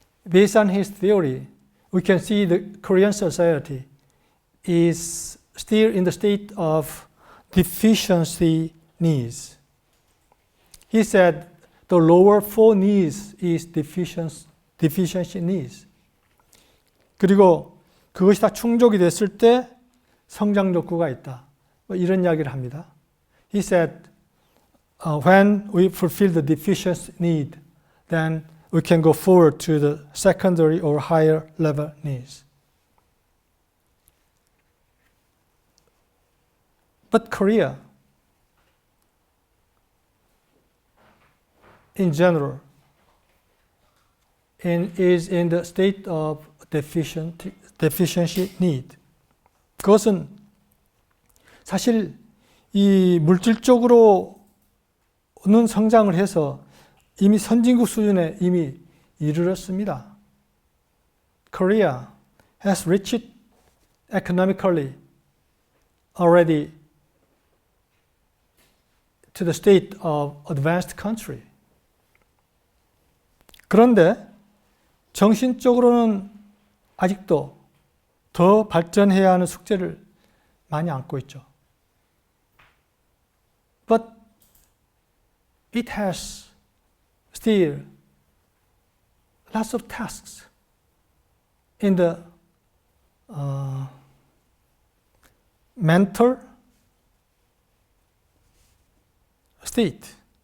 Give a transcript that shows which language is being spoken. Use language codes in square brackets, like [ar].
[en] Based on his theory, we can see the Korean society is still in the state of deficiency needs. He said the lower 4 needs is deficiency needs. [ko] 그리고 그것이 다 충족이 됐을 때 성장 욕구가 있다. 이런 이야기를 합니다. [en] He said, when we fulfill the deficiency need, then we can go forward to the secondary or higher level needs. But Korea, in general, is in the state of deficiency need. [ko] 그것은 사실 이 물질적으로는 성장을 해서 이미 선진국 수준에 이미 이르렀습니다. [en] Korea has reached economically already to the state of advanced country. [ko] 그런데 정신적으로는 아직도 더 발전해야 하는 숙제를 많이 안고 있죠. [en] But it has still lots of tasks in the mental state.